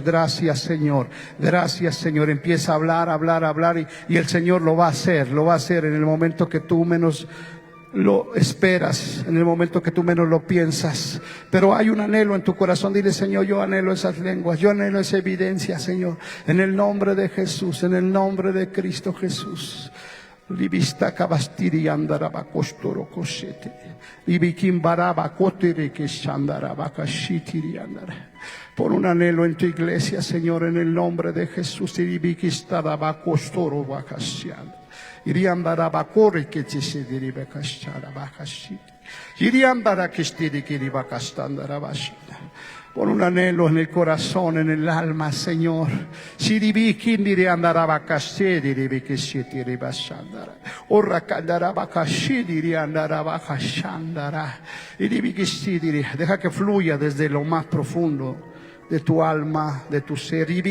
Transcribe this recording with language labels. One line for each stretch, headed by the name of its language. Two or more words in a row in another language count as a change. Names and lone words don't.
Spanish: Gracias, Señor, gracias, Señor. Empieza a hablar, hablar, hablar, y el Señor lo va a hacer en el momento que tú menos lo esperas, en el momento que tú menos lo piensas. Pero hay un anhelo en tu corazón. Dile: Señor, yo anhelo esas lenguas, yo anhelo esa evidencia, Señor, en el nombre de Jesús, en el nombre de Cristo Jesús. Libista kabastiri andaraba kostoro koshete. Libikim baraba kotiri que shandaraba kashitiri andara. Por un anhelo en tu iglesia, Señor, en el nombre de Jesús. Libikistaraba kostoro bakashianda. Iriandaraba kore que te se deriva kashara bakashiti. Iriandara kistiri kiri bakastandara shita. Por un anhelo en el corazón, en el alma, Señor. Deja que fluya desde lo más profundo de tu alma, de tu ser.